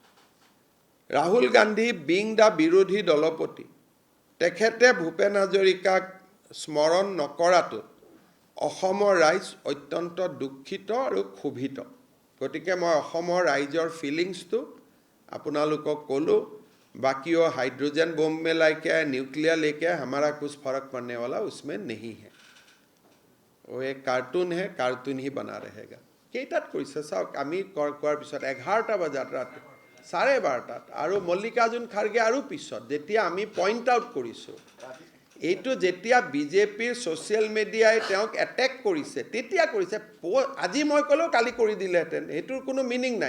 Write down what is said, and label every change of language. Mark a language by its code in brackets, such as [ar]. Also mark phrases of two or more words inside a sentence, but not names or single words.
[as] ৰাহুল গান্ধী [en] being the [as] বিৰোধী দলপতি, তেখেতে ভূপেন হাজৰিকাক স্মৰণ নকৰাটো অসমৰ ৰাইজ অত্যন্ত দুখিত আৰু ক্ষোভিত। গতিকে মই অসমৰ ৰাইজৰ ফিলিংছটো আপোনালোকক ক'লোঁ। [hi] बाकी वो [en] hydrogen bomb [hi] में लाके न्यूक्लियर लेके हमारा कुछ फर्क पड़ने वाला उसमें नहीं है। वो एक कार्टून है, कार्टून ही बना रहेगा। [as] केइटात কৰিছে চাওক, আমি কোৱাৰ পিছত 11টা বজাত ৰাতি 12:30 আৰু মল্লিকাৰ্জুন খাৰ্গে আৰু পিছত যেতিয়া আমি [en] point out [as] কৰিছোঁ, এইটো যেতিয়া বিজেপিৰ [en] social media [as] তেওঁক এটেক কৰিছে তেতিয়া কৰিছে। আজি মই ক'লেও কালি কৰি দিলেহেঁতেন, সেইটোৰ কোনো মিনিং নাই।